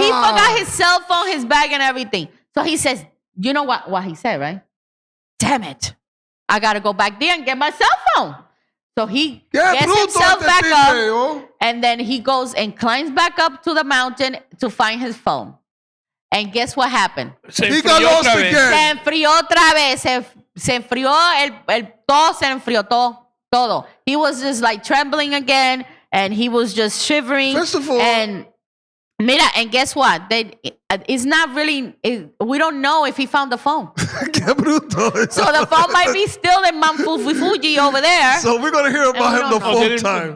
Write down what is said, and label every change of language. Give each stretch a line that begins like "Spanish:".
English: He forgot his cell phone, his bag, and everything. So he says, you know what he said, right? Damn it. I got to go back there and get my cell phone. So he gets himself back up, and then he goes and climbs back up to the mountain to find his phone. And guess what happened? He got lost again.
Spanish: Se enfrió otra vez. Se enfrió todo se enfrió todo.
English: He was just like trembling again, and he was just shivering. First of all,
Spanish: Mira,
English: and guess what? It's not really. We don't know if he found the phone.
Spanish: Qué bruto.
English: So the phone might be still in Mount Fuji over there. So we're gonna hear about him the full time.